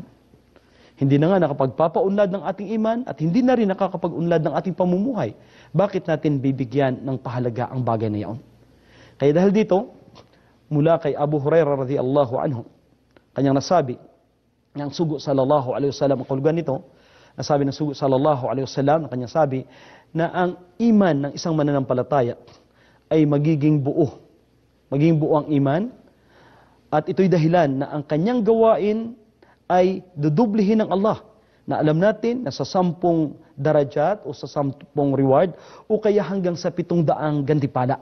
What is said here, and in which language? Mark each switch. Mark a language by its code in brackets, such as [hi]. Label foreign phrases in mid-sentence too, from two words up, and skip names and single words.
[tl] Hindi na nga nakapagpapaunlad ng ating iman at hindi na rin nakakapag-unlad ng ating pamumuhay. Bakit natin bibigyan ng pahalaga ang bagay na iyon? Kaya dahil dito, mula kay Abu Hurairah [ar] رضي الله عنه, [tl] kanyang nasabi, ng sugo [ar] صلى الله عليه وسلم, [tl] ang kulugan nito, nasabi ng sugo [ar] صلى الله عليه وسلم, [tl] kanyang sabi, na ang iman ng isang mananampalataya ay magiging buo. Magiging buo ang iman, at ito'y dahilan na ang kanyang gawain ay dudublihin ng Allah. Na alam natin na sa 10 darajat o sa 10 reward o kaya hanggang sa 700 gantimpala.